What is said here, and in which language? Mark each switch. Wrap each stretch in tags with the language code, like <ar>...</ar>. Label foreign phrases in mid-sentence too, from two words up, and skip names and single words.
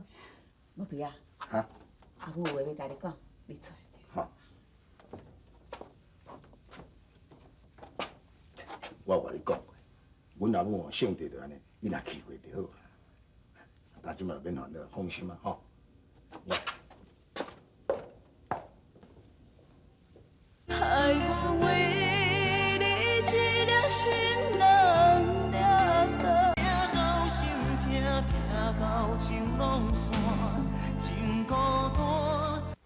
<nan>无对啊。哈？阿母有话要甲你讲，你出来者。好。我有甲你讲过，阮阿母哦性地就安尼，伊若去过就好啊。但即嘛免烦恼，放心啊吼。害我为你一颗心冷了的。行到心痛，行到情拢散，真孤单。</nan>